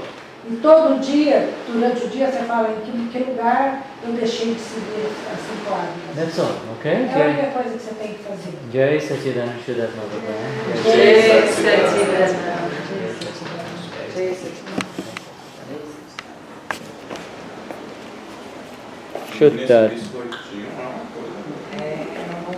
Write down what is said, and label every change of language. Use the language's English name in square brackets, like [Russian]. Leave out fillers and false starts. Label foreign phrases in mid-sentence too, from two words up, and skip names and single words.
[Portuguese] E todo dia, durante o dia, você fala em que lugar eu deixei de seguir as 5 águas. [English] That's all. [Portuguese] Okay? É a única coisa que você tem que fazer. [Sanskrit] जय सच्चिदानन्द शुद्ध भागवतम्. Jai Sachidananda. Jai Sachidananda. Shuddha. [Portuguese] Biscoitinho é uma coisa.